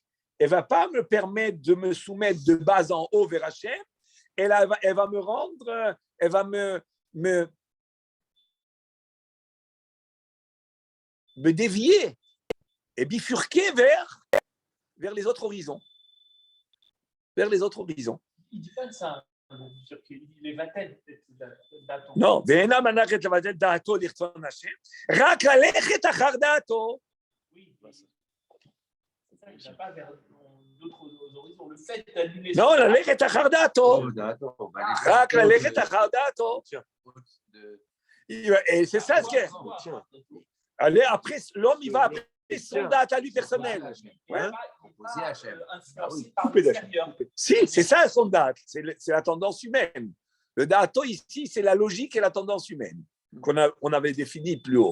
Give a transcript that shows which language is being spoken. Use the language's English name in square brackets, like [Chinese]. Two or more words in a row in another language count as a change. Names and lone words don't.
[French] Elle ne va pas me permettre de me soumettre de bas en haut vers Hachem, elle va me rendre, elle va me dévier et bifurquer vers les autres horizons. Vers les autres horizons. Il ne dit pas ça. Les vatel, non, [Hebrew] ואינה מנחת לבטל דעתו לרצון השם, רק ללכת אחר דעתו. [French] Oui, c'est ça, il ne va pas vers d'autres horizons. Le fait d'annuler... Non, [Hebrew] ללכת אחר דעתו. רק ללכת אחר דעתו. [French] Et c'est ça ce qu'est. Allez, après, l'homme, il va après son date à lui personnel. Ouais. Si, c'est ça son date. C'est la tendance humaine. Le dato ici, c'est la logique et la tendance humaine qu'on avait définie plus haut.